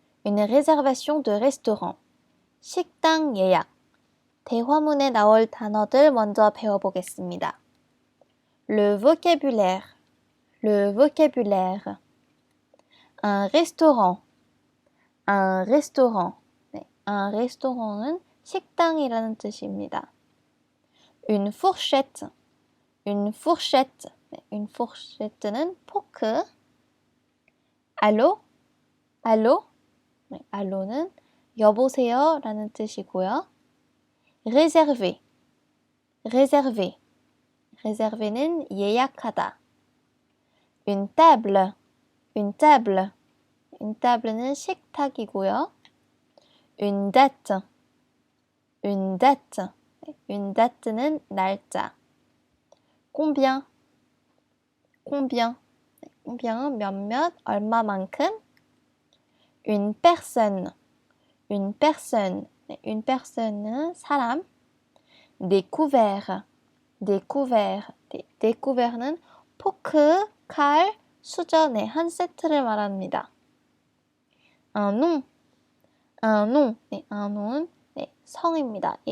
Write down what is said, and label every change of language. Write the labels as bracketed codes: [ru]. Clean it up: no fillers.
[fr] Une réservation de restaurant. [ko] 식당 예약. 대화문에 나올 단어들 먼저 배워보겠습니다. [fr] Le vocabulaire. Le vocabulaire. Un restaurant. Un restaurant. 네, un restaurant은 [ko] 식당이라는 뜻입니다. [fr] Une fourchette. Une fourchette. 네, une fourchette는 포크. Allô? Allô? [ko] 네, allô는 여보세요 라는 뜻이고요. [fr] Réserver. Réserver. [ko] Réserver는 예약하다. [fr] Une table. Une table. Une table는 [ko] 식탁이고요. [fr] Une date. Une date. Une date는 날짜. Combien. Combien. [ko] combien 몇몇, 얼마만큼. [fr] Une personne. Une personne. Une personne은 사람. Des couverts. Des couverts. [ko] Des couverts는 포크, 칼, 수저 한 세트를 말합니다. [fr] Un nom. Un nom. un nom은 [ko] 성입니다.